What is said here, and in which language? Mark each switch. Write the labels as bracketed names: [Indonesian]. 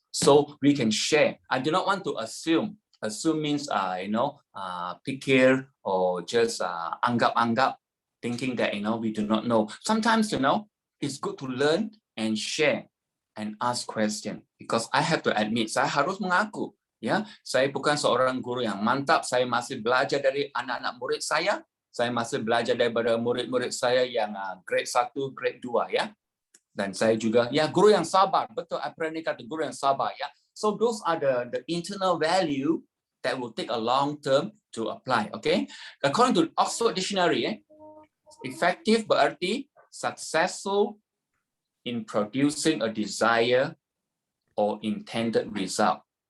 [English] So we can share. I do not want to assume. Assume means, [Malay] pikir [English] or just [Malay] anggap-anggap, [English] thinking that, we do not know. Sometimes, it's good to learn and share and ask questions. Because I have to admit, [Malay] saya harus mengaku, ya, saya bukan seorang guru yang mantap. Saya masih belajar dari anak-anak murid saya. Saya masih belajar daripada murid-murid saya yang grade 1, grade 2 ya. Dan saya juga guru yang sabar. Betul, April ni kata guru yang sabar ya. [English] So those are the internal value that will take a long term to apply, okay? According to Oxford Dictionary, effective berarti successful in producing a desire or intended result.